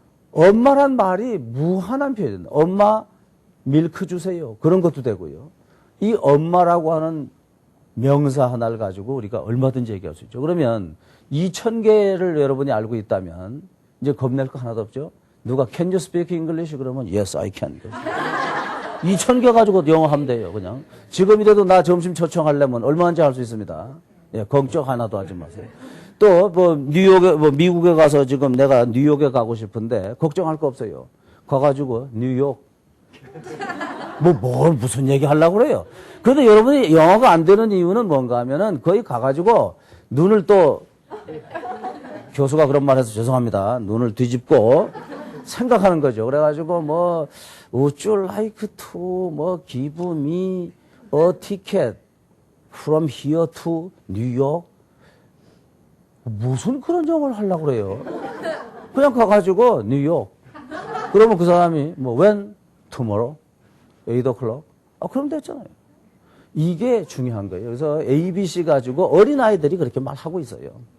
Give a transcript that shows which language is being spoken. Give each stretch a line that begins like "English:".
Korean: 엄마란 말이 무한한 표현입니다. 엄마 밀크 주세요 그런 것도 되고요. 이 엄마라고 하는 명사 하나를 가지고 우리가 얼마든지 얘기할 수 있죠. 그러면 2,000개를 여러분이 알고 있다면 이제 겁낼 거 하나도 없죠. 누가
English: can you speak English
Korean: 그러면
English: yes I can.
Korean: 2,000개 가지고 영어 하면 돼요. 그냥 지금이라도 나 점심 초청하려면 얼마인지 할 수 있습니다. 예, 걱정 하나도 하지 마세요. 또 뭐 뉴욕에 뭐 미국에 가서 지금 내가 뉴욕에 가고 싶은데 걱정할 거 없어요. 가가지고 뉴욕 뭘 무슨 얘기 하려고 그래요. 그런데 여러분이 영어가 안 되는 이유는 뭔가 하면은 거기 가가지고 눈을 또 교수가 그런 말 해서 죄송합니다. 눈을 뒤집고 생각하는 거죠. 그래가지고 뭐
English: would you like to
Korean: 뭐
English: give me a ticket from here to New York?
Korean: 무슨 그런 영어를 하려고 그래요? 그냥 가가지고 뉴욕. 그러면 그 사람이 뭐
English: when? tomorrow? 8 o'clock?
Korean: 그럼 됐잖아요. 이게 중요한 거예요. 그래서 ABC 가지고 어린아이들이 그렇게 말하고 있어요.